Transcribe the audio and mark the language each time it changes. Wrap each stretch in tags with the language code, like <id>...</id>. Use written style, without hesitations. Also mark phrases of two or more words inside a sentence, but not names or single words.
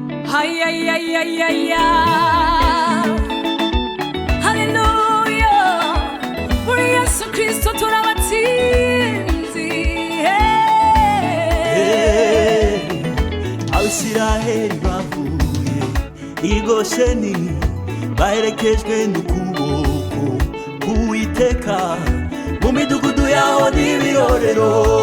<ko>Ay, ay, ay, ay, ay, ay. Hallelujah. 우리 예수 그리스도 돌아왔지.</ko> <rw>Abisiraheli bavuye i Gosheni baherekejwe n'ukuboko k'Uwiteka mu midugudu yaho n'ibirorero</rw>